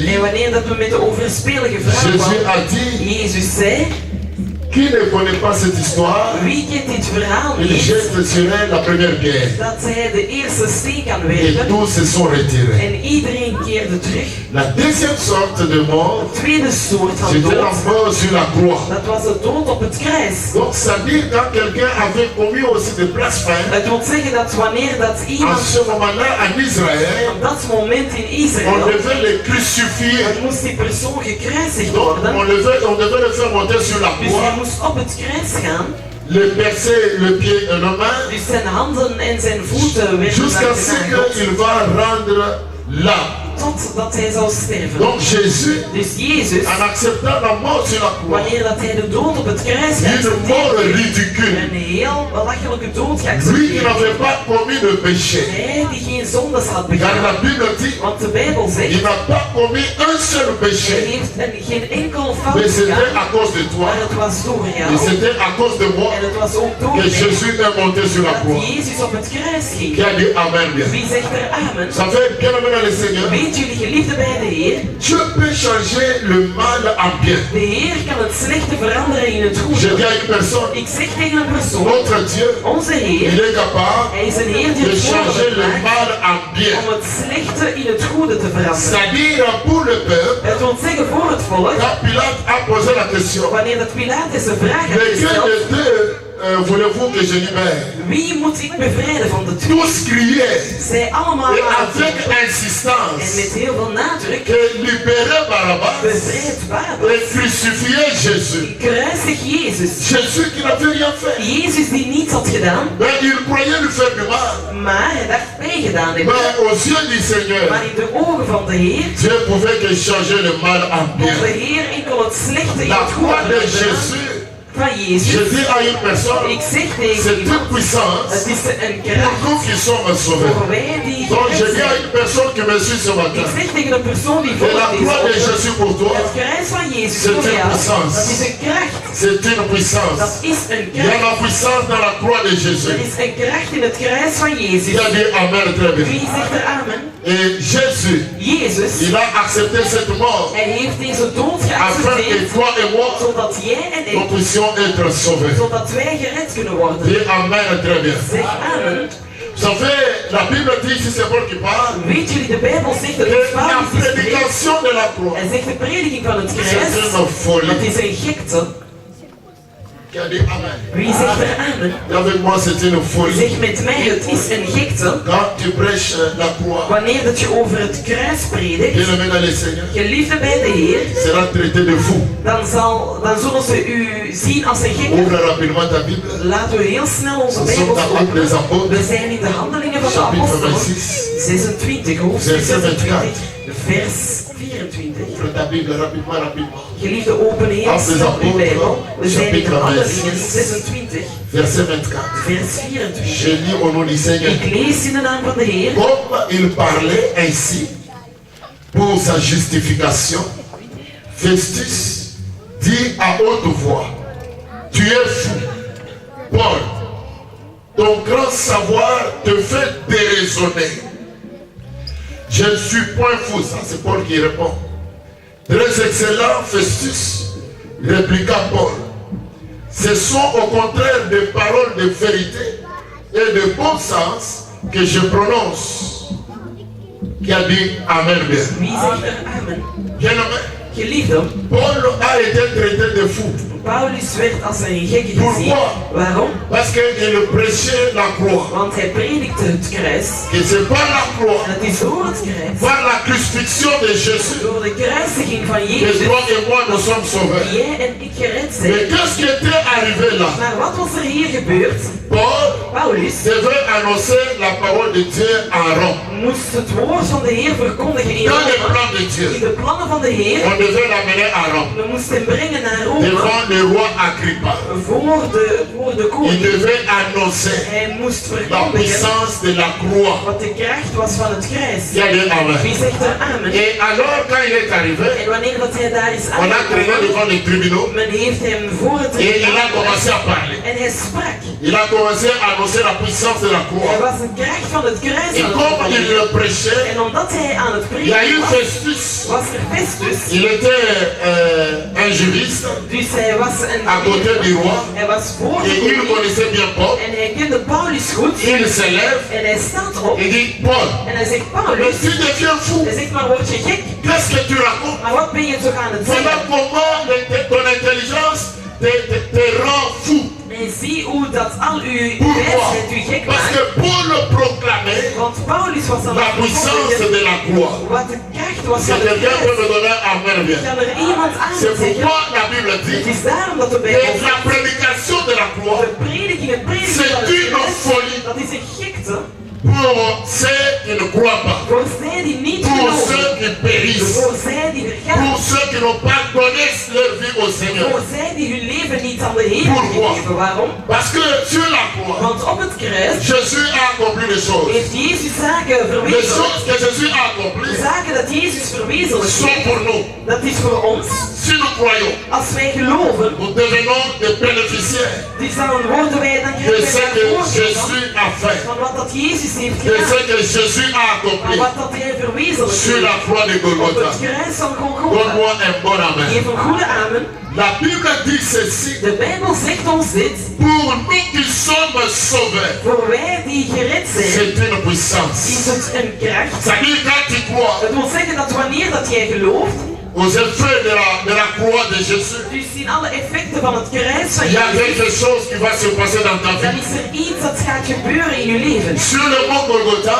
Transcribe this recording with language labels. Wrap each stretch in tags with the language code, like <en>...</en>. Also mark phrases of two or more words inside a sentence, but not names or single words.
<nl>En wanneer dat we met de overspelige vrouw Jésus kwamen,</nl> <fr>a dit</fr> <nl>Jezus zei</nl> <fr>Qui ne connaît pas cette histoire,</fr> <nl>Wie kent dit verhaal</nl> <fr>il</fr> <nl>niet?</nl> <fr>jette sur elle la première pierre.</fr> <nl>Dat zij de eerste steen kan</nl> <fr>Et</fr> <nl>werpen</nl> <fr>tous se sont retirés.</fr> <nl>en iedereen keerde terug.</nl> <fr>La deuxième sorte de mort,</fr> <nl>De tweede soort van</nl> <fr>c'était la</fr> <nl>dood,</nl> <fr>mort sur la croix.</fr> <nl>dat was de dood op het kruis.</nl> <fr>Donc ça veut dire quand quelqu'un avait commis aussi des blasphèmes,</fr> <nl>Het wil zeggen dat wanneer dat</nl> <fr>en</fr> <nl>iemand</nl> <fr>ce moment-là en Israël,</fr> <nl>op dat moment in</nl> <fr>on</fr> <nl>Israël,</nl> <fr>devait les crucifier.</fr> <nl>dan moest die persoon gekruisigd</nl> <fr>Donc</fr> <nl>worden.</nl> <fr>on devait le faire monter sur la</fr> <nl>Dus hij</nl> <fr>croix,</fr> <nl>moest op het kruis gaan.</nl> <fr>le percer le pied et la main,</fr> <nl>Dus zijn handen en zijn voeten werden</nl> <fr>jusqu'à ce</fr> <nl>genageld,</nl> <fr>qu'il va rendre l'âme.</fr> <nl>totdat hij zou sterven.</nl> <fr>Donc Jésus,</fr> <nl>Dus Jezus,</nl> <fr>en acceptant la mort sur la croix,</fr> <nl>wanneer dat hij de dood op het kruis</nl> <fr>une mort</fr> <nl>geaccepteerd heeft,</nl> <fr>ridicule.</fr> <nl>een heel belachelijke dood</nl> <fr>Lui qui</fr> <nl>geaccepteerd</nl> <fr>n'avait</fr> <nl>heeft.</nl> <fr>pas commis de péché.</fr> <nl>Hij die geen zondes had</nl> <fr>Car la</fr> <nl>begaan.</nl> <fr>Bible dit,</fr> <nl>Want de Bijbel</nl> <fr>il</fr> <nl>zegt,</nl> <fr>n'a pas commis un seul</fr> <nl>hij</nl> <fr>péché.</fr> <nl>heeft geen enkel fout</nl> <fr>Mais c'était</fr> <nl>gedaan,</nl> <fr>à cause de toi.</fr> <nl>maar het was door</nl> <fr>Et</fr> <nl>jou.</nl> <fr>c'était à cause de moi</fr> <nl>En het was ook door</nl> <fr>que</fr> <nl>mij</nl> <fr>Jésus est monté sur la</fr> <nl>dat</nl> <fr>croix.</fr> <nl>Jezus op het kruis ging.</nl> <fr>Qui a dit Amen bien.</fr> <nl>Wie zegt er amen?</nl> <fr>Ça fait bien aimé dans le Seigneur.</fr> <nl>Weet jullie, geliefde bij de Heer,</nl> <fr>Dieu peut changer le mal en bien.</fr> <nl>de Heer kan het slechte veranderen in het</nl> <fr>Je</fr> <nl>goede.</nl> <fr>dis à une personne,</fr> <nl>Ik zeg tegen een persoon,</nl> <fr>notre Dieu,</fr> <nl>onze Heer,</nl> <fr>il est capable</fr> <nl>hij is een Heer die</nl> <fr>de</fr> <nl>het</nl> <fr>changer</fr> <nl>mogelijk</nl> <fr>le</fr> <nl>maakt</nl> <fr>mal en bien.</fr> <nl>om het slechte in het goede te veranderen.</nl> <fr>C'est-à-dire pour le peuple,</fr> <nl>Het wil zeggen voor het volk,</nl> <fr>quand Pilate a posé la question,</fr> <nl>wanneer dat Pilatus de vraag had</nl> <fr>lequel</fr> <nl>gesteld,</nl> <fr>des deux voulez-vous que je libère?</fr> <nl>wie moet ik bevrijden van de twee?</nl> <fr>Tous criaient,</fr> <nl>Zij allemaal</nl> <fr>et</fr> <nl>waren</nl> <fr>avec</fr> <nl>en</nl> <fr>insistance,</fr> <nl>met heel veel nadruk,</nl> <fr>que libérer Barabbas</fr> <nl>bevrijd Barabbas,</nl> <fr>et crucifier Jésus.</fr> <nl>kruisig Jezus.</nl> <fr>Jésus qui n'avait rien fait.</fr> <nl>Jezus die niets had gedaan,</nl> <fr>Mais il croyait lui faire du mal.</fr> <nl>maar hij dacht pijn gedaan te hebben.</nl> <fr>Mais aux yeux du Seigneur,</fr> <nl>Maar in de ogen van de Heer,</nl> <fr>Dieu pouvait que changer le mal en</fr> <nl>kon de</nl> <fr>bien.</fr> <nl>Heer enkel het slechte in</nl> <fr>La</fr> <nl>het</nl> <fr>croix</fr> <nl>goede</nl> <fr>de</fr> <nl>veranderen.</nl> <fr>Jésus,</fr> <nl>Van</nl> <fr>je</fr> <nl>Jezus.</nl> <fr>dis à une personne,</fr> <nl>Ik zeg tegen</nl> <fr>c'est</fr> <nl>iemand,</nl> <fr>une puissance</fr> <nl>het is een</nl> <fr>pour</fr> <nl>kracht</nl> <fr>nous qui sommes sauvés.</fr> <nl>voor wij die</nl> <fr>Donc je</fr> <nl>gered</nl> <fr>dis à</fr> <nl>zijn.</nl> <fr>une personne qui me suit ce</fr> <nl>Ik</nl> <fr>matin,</fr> <nl>zeg tegen een persoon die</nl> <fr>et</fr> <nl>volgt</nl> <fr>la croix de</fr> <nl>deze</nl> <fr>Jésus pour toi,</fr> <nl>het kruis van Jezus</nl> <fr>C'est</fr> <nl>voor</nl> <fr>une</fr> <nl>jou,</nl> <fr>puissance.</fr> <nl>dat is een kracht.</nl> <fr>c'est une puissance.</fr> <nl>Dat is een</nl> <fr>Il y a</fr> <nl>kracht.</nl> <fr>la puissance dans la croix de</fr> <nl>Er</nl> <fr>Jésus.</fr> <nl>is een kracht in het kruis van Jezus.</nl> <fr>Il a dit Amen très bien.</fr> <nl>Wie zegt er amen?</nl> <fr>Et Jésus,</fr> <nl>Jezus.</nl> <fr>il a accepté cette mort</fr> <nl>Hij heeft deze dood</nl> <fr>afin que</fr> <nl>geaccepteerd,</nl> <fr>toi et moi,</fr> <nl>zodat jij en</nl> <fr>nous</fr> <nl>ik,</nl> <fr>puissions être sauvés.</fr> <nl>zodat wij gered kunnen worden.</nl> <fr>Dis Amen très bien.</fr> <nl>Zeg amen.</nl> <fr>Vous savez, la Bible dit, si c'est Paul qui parle,</fr> <nl>Weet jullie, de Bijbel zegt dat</nl> <fr>que</fr> <nl>het</nl> <fr>la</fr> <nl>Paulus die spreekt.</nl> <fr>prédication de la croix,</fr> <nl>Hij zegt de prediking van het</nl> <fr>c'est</fr> <nl>kruis,</nl> <fr>une</fr> <nl>dat</nl> <fr>folie.</fr> <nl>is een gekte.</nl> <fr>Qui a dit Amen.</fr> <nl>Wie zegt er amen?</nl> <fr>Et avec moi, c'est une folie.</fr> <nl>Zeg met mij, het is een gekte.</nl> <fr>Quand tu prêches la croix,</fr> <nl>Wanneer dat je over het kruis predikt,</nl> <fr>bien aimé dans le Seigneur,</fr> <nl>geliefde bij de Heer,</nl> <fr>sera traité de fou.</fr> <nl>dan zullen ze u zien als een gekte.</nl> <fr>Ouvre rapidement ta Bible.</fr> <nl>Laten we heel snel onze</nl> <fr>Nous sommes</fr> <nl>Bijbel</nl> <fr>dans Actes des</fr> <nl>openen.</nl> <fr>Apôtres,</fr> <nl>We zijn in de handelingen van de</nl> <fr>chapitre</fr> <nl>apostelen.</nl> <fr>26.</fr> <nl>26, hoofdstuk</nl> <fr>Verset</fr> <nl>26, vers 24.</nl> <fr>Ouvre ta Bible rapidement, rapidement.</fr> <nl>Geliefde, open heel</nl> <fr>Actes des</fr> <nl>snel uw Bijbel.</nl> <fr>Apôtres,</fr> <nl>We zijn in de</nl> <fr>chapitre</fr> <nl>handelingen</nl> <fr>26.</fr> <nl>26,</nl> <fr>Verset 24.</fr> <nl>vers 24.</nl> <fr>Je lis au nom du Seigneur.</fr> <nl>Ik lees in de naam van de Heer.</nl> <fr>Comme il parlait ainsi pour sa justification, Festus dit à haute voix, tu es fou, Paul, ton grand savoir te fait déraisonner. Je ne suis point fou, ça c'est Paul qui répond. Très excellent, Festus, répliqua Paul. Ce sont au contraire des paroles de vérité et de bon sens que je prononce. Qui a dit Amen bien.</fr> <nl>Wie zegt er amen?</nl> <fr>Bien amen.</fr> <nl>Geliefde,</nl> <fr>Paul a été traité de fou.</fr> <nl>Paulus werd als een gekke gezien.</nl> <fr>Pourquoi?</fr> <nl>Waarom?</nl> <fr>Parce qu'il prêchait la croix.</fr> <nl>Want hij predikte het kruis.</nl> <fr>Que c'est par la croix,</fr> <nl>En het is door het kruis,</nl> <fr>par la crucifixion de Jésus,</fr> <nl>door de kruisiging van</nl> <fr>que</fr> <nl>Jezus,</nl> <fr>toi et moi nous sommes sauvés.</fr> <nl>jij en ik gered</nl> <fr>Mais</fr> <nl>zijn.</nl> <fr>qu'est-ce qui était arrivé là?</fr> <nl>Maar wat was er hier gebeurd?</nl> <fr>Paul</fr> <nl>Paulus</nl> <fr>devait annoncer la parole de Dieu en Rome.</fr> <nl>moest het woord van de Heer verkondigen in</nl> <fr>Dans les</fr> <nl>Rome.</nl> <fr>plans de</fr> <nl>In</nl> <fr>Dieu,</fr> <nl>de plannen van de Heer,</nl> <fr>on devait l'amener à Rome.</fr> <nl>we moesten hem brengen naar Rome</nl> <fr>Devant le roi Agrippa.</fr> <nl>voor de</nl> <fr>Il</fr> <nl>koning.</nl> <fr>devait annoncer</fr> <nl>Hij moest</nl> <fr>la</fr> <nl>verkondigen</nl> <fr>puissance de la croix.</fr> <nl>wat de kracht was van het kruis.</nl> <fr>Il y a des Amen.</fr> <nl>Wie zegt er amen?</nl> <fr>Et alors, quand il est arrivé,</fr> <nl>En wanneer dat hij daar is</nl> <fr>on a traîné</fr> <nl>aangekomen,</nl> <fr>devant les tribunaux</fr> <nl>men heeft hem voor het</nl> <fr>et il a</fr> <nl>tribunal</nl> <fr>commencé à parler.</fr> <nl>en hij sprak.</nl> <fr>Il a commencé à annoncer annonçait la puissance de la</fr> <nl>Hij</nl> <fr>croix.</fr> <nl>was een kracht van het kruis</nl> <fr>Et</fr> <nl>aan het</nl> <fr>comme il</fr> <nl>proclameren.</nl> <fr>le prêchait,</fr> <nl>En omdat hij aan het</nl> <fr>il y a</fr> <nl>prediken</nl> <fr>eu</fr> <nl>was,</nl> <fr>Festus.</fr> <nl>was er Festus.</nl> <fr>Il était un juriste</fr> <nl>Dus hij was</nl> <fr>à côté du roi.</fr> <nl>Hij was voor</nl> <fr>Et</fr> <nl>de</nl> <fr>il</fr> <nl>koning.</nl> <fr>connaissait bien Paul.</fr> <nl>En hij kende Paulus goed.</nl> <fr>Il se lève</fr> <nl>En hij staat op.</nl> <fr>et dit, Paul,</fr> <nl>En hij zegt,</nl> <fr>mais</fr> <nl>Paulus.</nl> <fr>tu deviens fou.</fr> <nl>Hij zegt, maar word je gek?</nl> <fr>Qu'est-ce que tu racontes?</fr> <nl>Maar wat ben je toch aan het</nl> <fr>Voilà</fr> <nl>zeggen?</nl> <fr>comment ton intelligence te rend fou.</fr> <nl>En zie hoe dat al uw</nl> <fr>Pourquoi?</fr> <nl>wijsheid u gek</nl> <fr>Parce</fr> <nl>maakt.</nl> <fr>que Paul proclamait</fr> <nl>Want Paulus was aan</nl> <fr>la</fr> <nl>het</nl> <fr>puissance</fr> <nl>verkondigen</nl> <fr>de la croix.</fr> <nl>wat de kracht was</nl> <fr>Si</fr> <nl>van het</nl> <fr>quelqu'un peut</fr> <nl>kruis.</nl> <fr>me donner un amen bien.</fr> <nl>Kan er iemand aan</nl> <fr>C'est</fr> <nl>zeggen?</nl> <fr>pourquoi la Bible</fr> <nl>Het</nl> <fr>dit</fr> <nl>is daarom dat de</nl> <fr>que</fr> <nl>Bijbel</nl> <fr>la</fr> <nl>zegt,</nl> <fr>prédication de la croix,</fr> <nl>de prediking, het prediken</nl> <fr>c'est</fr> <nl>van het</nl> <fr>une</fr> <nl>kruis,</nl> <fr>folie</fr> <nl>dat is een gekte</nl> <fr>pour ceux qui ne croient pas,</fr> <nl>voor zij die niet</nl> <fr>pour</fr> <nl>geloven,</nl> <fr>ceux qui périssent,</fr> <nl>voor zij die vergaan,</nl> <fr>pour ceux qui n'ont pas donné leur vie au Seigneur.</fr> <nl>voor zij die hun leven niet aan de Heer</nl> <fr>Pourquoi?</fr> <nl>gegeven. Waarom?</nl> <fr>Parce que sur la croix,</fr> <nl>Want op het kruis</nl> <fr>Jésus a accompli les choses.</fr> <nl>heeft Jezus zaken</nl> <fr>Les</fr> <nl>verwezenlijkt.</nl> <fr>choses que Jésus a accomplies</fr> <nl>Zaken dat Jezus verwezenlijkt</nl> <fr>sont</fr> <nl>heeft,</nl> <fr>pour nous.</fr> <nl>dat is voor ons.</nl> <fr>Si nous croyons,</fr> <nl>Als wij geloven,</nl> <fr>nous devenons des bénéficiaires</fr> <nl>die zouden worden wij dan</nl> <fr>de</fr> <nl>krijgen</nl> <fr>ce</fr> <nl>wij</nl> <fr>que</fr> <nl>daar voorbeeld</nl> <fr>Jésus a fait,</fr> <nl>van wat dat Jezus heeft</nl> <fr>de</fr> <nl>gedaan.</nl> <fr>ce que Jésus a</fr> <nl>Van</nl> <fr>accompli</fr> <nl>wat dat hij verwezenlijkt</nl> <fr>sur la</fr> <nl>heeft.</nl> <fr>croix de</fr> <nl>Op</nl> <fr>Golgotha.</fr> <nl>het kruis van Golgotha.</nl> <fr>Donne-moi un bon amen.</fr> <nl>Geef een goede amen.</nl> <fr>La Bible dit ceci,</fr> <nl>De Bijbel zegt ons dit.</nl> <fr>pour nous qui sommes sauvés,</fr> <nl>Voor wij die gered zijn,</nl> <fr>c'est une puissance.</fr> <nl>is het een kracht.</nl> <fr>C'est-à-dire quand tu crois</fr> <nl>Het wil zeggen dat wanneer dat jij gelooft,</nl> <fr>aux effets de la croix de Jésus,</fr> <nl>dus zien alle effecten van het kruis van</nl> <fr>il y a</fr> <nl>Jezus,</nl> <fr>quelque chose qui va se passer dans ta</fr> <nl>dan</nl> <fr>vie.</fr> <nl>is er iets dat gaat gebeuren in je leven.</nl> <fr>Sur le mont Golgotha,</fr>